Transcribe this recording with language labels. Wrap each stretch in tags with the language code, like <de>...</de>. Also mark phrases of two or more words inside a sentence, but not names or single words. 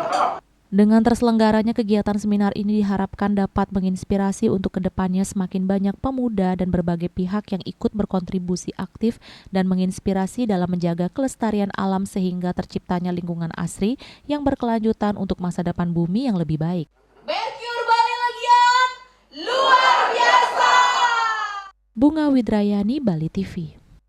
<id>Dengan terselenggaranya kegiatan seminar ini diharapkan dapat menginspirasi untuk kedepannya semakin banyak pemuda dan berbagai pihak yang ikut berkontribusi aktif dan menginspirasi dalam menjaga kelestarian alam sehingga terciptanya lingkungan asri yang berkelanjutan untuk masa depan bumi yang lebih baik. Mercure Bali Legian, luar biasa! Bunga Widrayani, Bali TV.</id>